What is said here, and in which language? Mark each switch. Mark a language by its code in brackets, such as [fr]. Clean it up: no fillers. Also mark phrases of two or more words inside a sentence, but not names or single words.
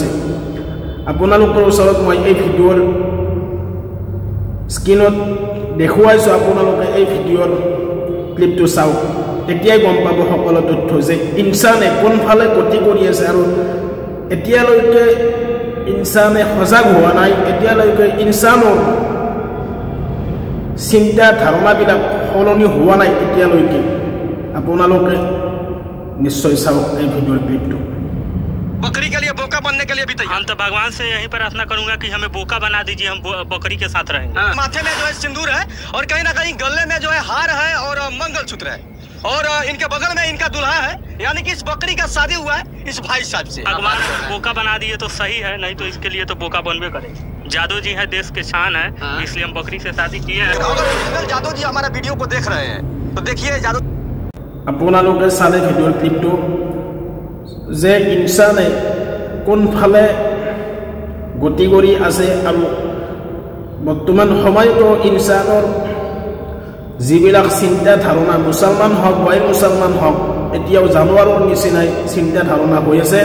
[as] আপোনালোকৰ ওচৰত মই এই ভিডিঅ'ৰ স্ক্ৰীনত দেখুৱাইছোঁ, আপোনালোকে এই ভিডিঅ'ৰ ক্লিপটো চাওক, তেতিয়াই গম পাব সকলো তথ্য যে ইনসানে কোনফালে গতি কৰি আছে। আৰু এতিয়ালৈকে ইনসানে সজাগ হোৱা নাই, এতিয়ালৈকে ইনসানৰ চিন্তা ধাৰণাবিলাক সলনি হোৱা নাই এতিয়ালৈকে। আপোনালোকে নিশ্চয় চাওক এই ভিডিঅ'ৰ ক্লিপটো। [hi] बकरी के लिए बोका बनने के लिए भी तैयार। हम तो भगवान से यही प्रार्थना करूंगा कि हमें बोका बना दीजिए, हम बकरी के साथ रहेंगे। माथे में जो है सिंदूर है और कहीं ना कहीं गले में जो है हार है और मंगलसूत्र है और इनके बगल में इनका दुल्हा है, यानी कि इस बकरी का शादी हुआ है इस भाई साहब से। भगवान बोका बना दिए तो सही है, नहीं तो इसके लिए तो बोका बनबे करे। जादू जी है, देश के शान है, इसलिए हम बकरी से शादी किए हैं। अगर जादू जी हमारा वीडियो को देख रहे हैं तो देखिए जादू। [as] আপোনালোকে চালে ভিডিঅ'ৰ ক্লিপটো যে ইনসানে কোনফালে গতি কৰি আছে। আৰু বৰ্তমান সময়তো ইনসানৰ যিবিলাক চিন্তা ধাৰণা, মুছলমান হওক গৈৰ মুছলমান হওক, এতিয়াও জানুৱাৰৰ নিচিনাই চিন্তা ধাৰণা হৈ আছে।